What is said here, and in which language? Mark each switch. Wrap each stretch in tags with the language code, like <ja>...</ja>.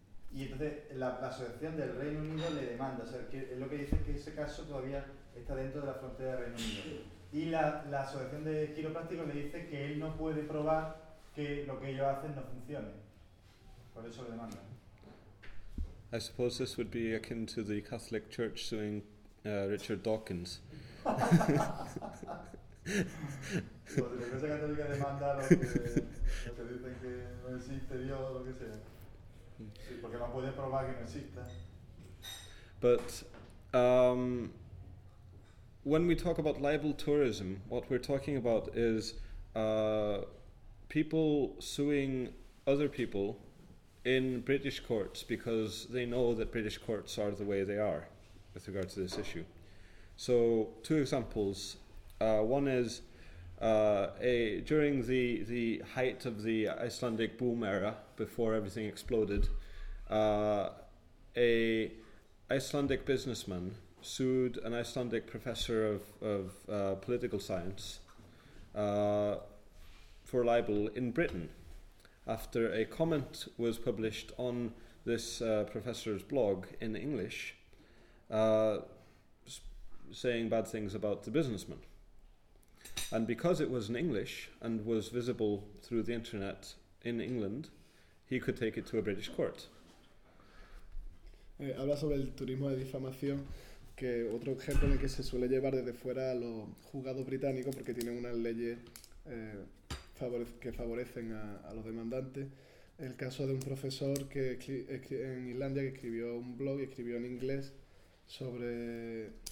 <es>Y entonces la asociación del Reino Unido le demanda, o sea, que es lo que dice, que ese caso todavía está dentro de la frontera del Reino Unido. Y la asociación de quiroprácticos le dice que él no puede probar que lo que ellos hacen no funcione. Por eso le demandan.</es> <en>I suppose this would be akin to the Catholic Church suing Richard Dawkins.</en> <es>La Iglesia Católica demanda a los que dicen que no existe Dios o lo que sea. Sí, porque no puede probar que no exista.</es> <en>But when we talk about libel tourism, what we're talking about is people suing other people in British courts because they know that British courts are the way they are with regard to this issue. So two examples. One is during the height of the Icelandic boom era, before everything exploded, a Icelandic businessman sued an Icelandic professor of political science for libel in Britain after a comment was published on this professor's blog in English saying bad things about the businessman. And because it was in English and was visible through the internet in England, he could take it to a British court.</en> <es>Habla sobre el turismo de difamación, que otro ejemplo en el que se suele llevar desde fuera a los juzgados británicos porque tienen unas leyes que favorecen a los demandantes. El caso de un profesor que en Islandia que escribió un blog y escribió en inglés sobre...</es>